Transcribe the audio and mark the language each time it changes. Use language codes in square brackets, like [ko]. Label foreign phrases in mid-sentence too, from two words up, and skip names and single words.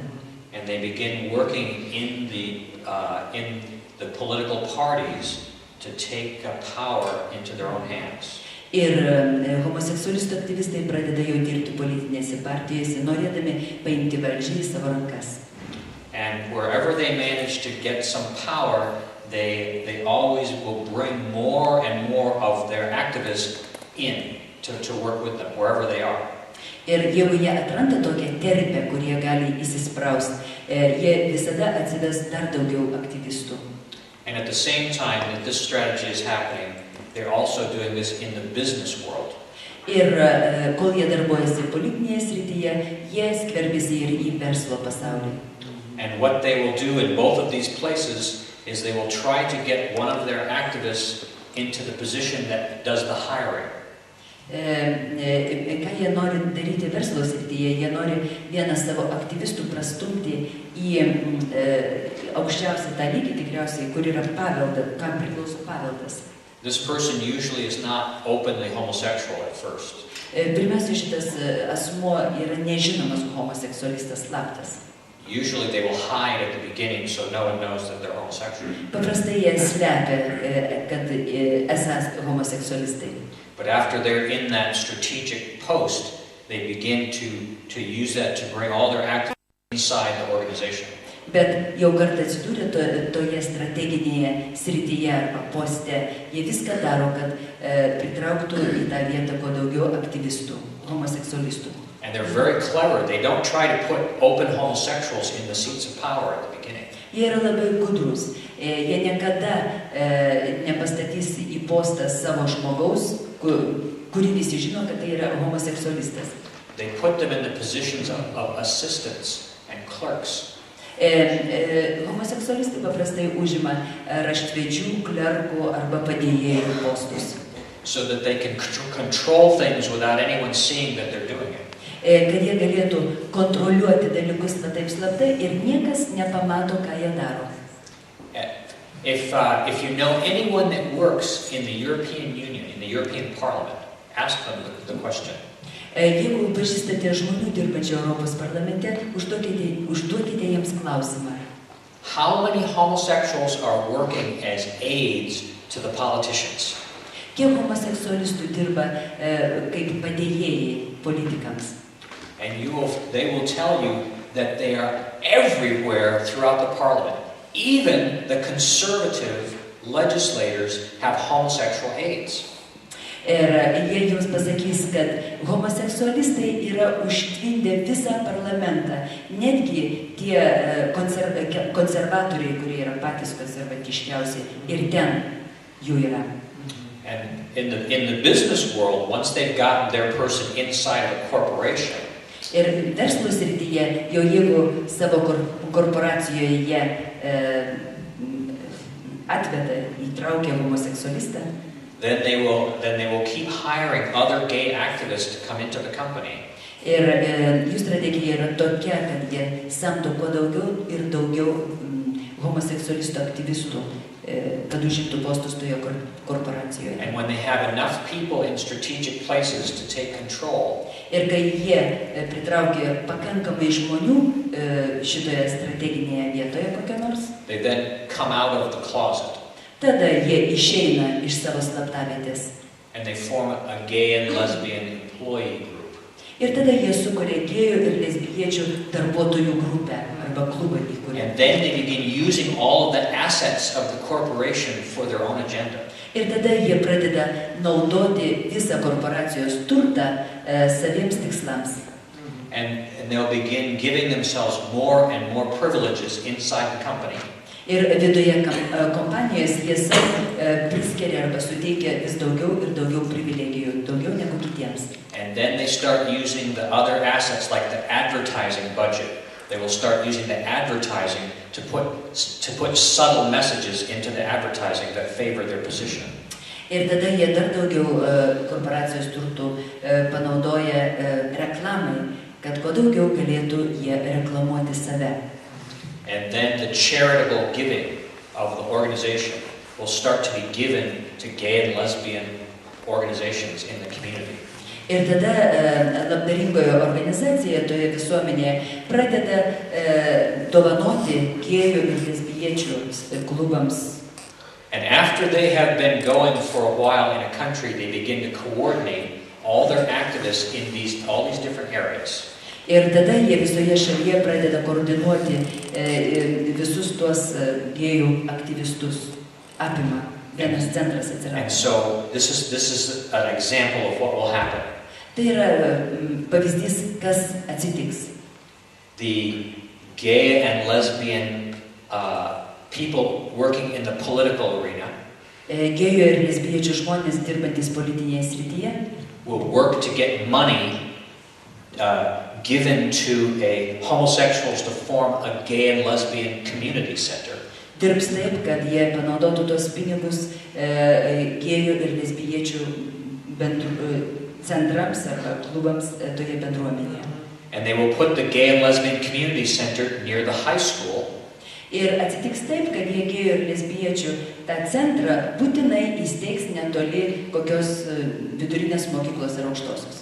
[en] And they begin working in the political parties to take power into their own hands. [lt] Ir homoseksualistų aktyvistai pradeda jau dirbti politinėse partijose, norėdami paimti valdžią į savo rankas. [en] And wherever they manage to get some power, they always will bring more and more of their activists in to work with them, wherever they are. [lt] Ir jeigu jie atranda tokią terpę, kur jie gali įsispraust, jie visada atsives dar daugiau aktyvistų. [en] And at the same time that this strategy is happening, they're also doing this in the business world. [lt] Ir kol jie darbuojasi politinėje srityje, jie skverbiasi ir į verslo pasaulį. [en] And what they will do in both of these places is they will try to get one of their activists into the position that does the hiring. [lt] Ką jie nori daryti verslo srityje, jie nori vieną savo aktyvistų prastumti į aukščiausią tą lygį, tikriausiai, kur yra paveldas, kam priklauso paveldas. [en] This person usually is not openly homosexual at first. [lt] Pirmiausia, šitas asmuo yra nežinomas homoseksualistas, slaptas. [en] Usually they will hide at the beginning so no one knows that they're homosexual. [lt] Paprastai jie slepia, kad esas homoseksualistai. [en] But after they're in that strategic post, they begin to use that to bring all their activities inside the organization. [lt] Bet jau kartą atsidūrė toje strateginėje srityje arba poste, jie viską daro, kad pritrauktų į tą vietą kuo daugiau aktyvistų, homoseksualistų. [en] And they're very clever. They don't try to put open homosexuals in the seats of power at the beginning. [lt] Jie yra labai gudrus. Jie niekada nepastatys į postą savo žmogaus, kurį visi žino, kad tai yra homoseksualistas. [en] They put them in the positions of assistants and clerks. [lt] Homoseksualistai paprastai užima raštvedžių, klerkų arba padėjėjų postus. [en] So that they can control things without anyone seeing that they're doing it. [lt] Kad jie galėtų kontroliuoti dalykus taip slaptai ir niekas nepamato, ką jie daro. [en] If you know anyone that works in the European Union, in the European Parliament, ask them the question. [lt] Jeigu pažįstate žmonių dirbančių Europos parlamente, užduokite jiems klausimą. [en] How many homosexuals are working as aides to the politicians? [lt] Kiek homoseksualistų dirba kaip padėjėjai politikams? [en] And they will tell you that they are everywhere throughout the parliament. Even the conservative legislators have homosexual aides. [lt] Ir jie jums pasakys, kad homoseksualistai yra užtvindę visą parlamentą. Netgi tie konservatoriai, kurie yra patys konservatyškiausi, ir ten jų yra. [en] And in the business world, once they've gotten their person inside of a corporation, [lt] ir verslo srityje, jau jeigu savo korporacijoje jie atveda, įtraukia homoseksualistą, [en] then they will keep hiring other gay activists to come into the company. [lt] Ir jų strategija yra tokia, kad jie samdo kuo daugiau ir daugiau homoseksualistų aktyvistų kad užimtų postus toje korporacijoje. [en] And when they have enough people in strategic places to take control, [lt] Ir kai jie pritraukia pakankamai žmonių šitoje strateginėje vietoje kokia nors, [en] they then come out of the closet [lt] tada jie išeina iš savo slaptavietės. [en] and they form a gay and lesbian employee group. [lt] Ir tada jie sukuria gėjų ir lesbiečių darbuotojų grupę arba klubą įkuria. [en] And then they begin using all of the assets of the corporation for their own agenda. [lt] Ir tada jie pradeda naudoti visą korporacijos turtą saviems tikslams. [en] And they'll begin giving themselves more and more privileges inside the company. [lt] Ir viduje kompanijos jie savo priskiria arba suteikia vis daugiau ir daugiau privilegijų, daugiau negu kitiems. [en] And then they start using the other assets like the advertising budget. They will start using the advertising to put subtle messages into the advertising that favor their position. [lt] Ir tada jie dar daugiau korporacijos turtų panaudoja reklamai, kad kuo daugiau galėtų jie reklamuoti save. [en] And then the charitable giving of the organization will start to be given to gay and lesbian organizations in the community. [lt] Ir tada labdaringoje organizacijoje, toje visuomenėje, pradeda dovanoti gėjų ir lesbiečių klubams. [en] And after they have been going for a while in a country, they begin to coordinate all their activists in all these different areas. [lt] Ir tada jie visoje šalyje pradeda koordinuoti visus tuos gėjų aktyvistus. Apima. Vienas centras atsirado. [en] And so this is an example of what will happen. [lt] Tai yra pavyzdys, kas atsitiks. [en] The gay and lesbian people working in the political arena [lt] Gėjų ir lesbiečių žmonės dirbantis politinėje srityje [en] will work to get money given to a homosexuals to form a gay and lesbian community center. [lt] dirbs taip, kad jie panaudotų tos pinigus gėjų ir lesbiečių centrams arba klubams toje bendruomenėje. [en] And they will put the gay and lesbian community center near the high school. [lt] Ir atsitiks taip, kad jie gėjų ir lesbiečių tą centrą būtinai įsteigs netoli kokios vidurinės mokyklos ar aukštosios.